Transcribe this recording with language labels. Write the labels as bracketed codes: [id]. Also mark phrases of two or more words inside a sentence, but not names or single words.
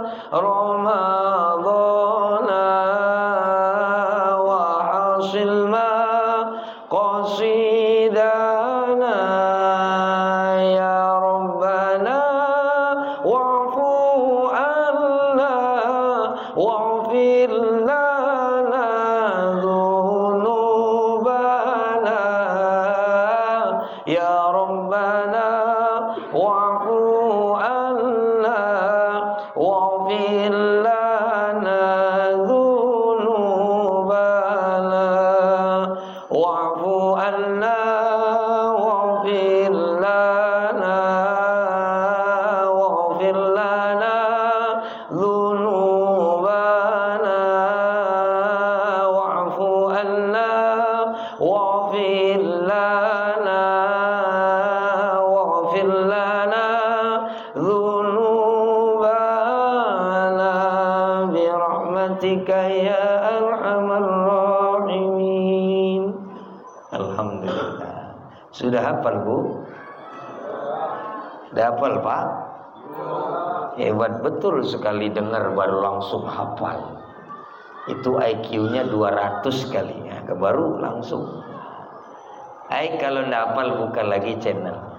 [ar] رمضانا وحصل مقاصدنا يا ربنا واعف عنا واغفر لنا ذنوبنا يا ربنا واعف عنا واغفر لنا ذنوبنا واعف عنا واغفر لنا واغفر لنا ذنوبنا واعف عنا واغفر لنا واغفر لنا ذنوبنا برحمتك يا أرحم الراحمين. Alhamdulillah. [id] Sudah hafal, Bu? Sudah hafal, Pak? Hebat betul sekali dengar baru langsung hafal. Itu IQ-nya 200 kali ya, baru langsung. Kalau tidak hafal buka lagi channel.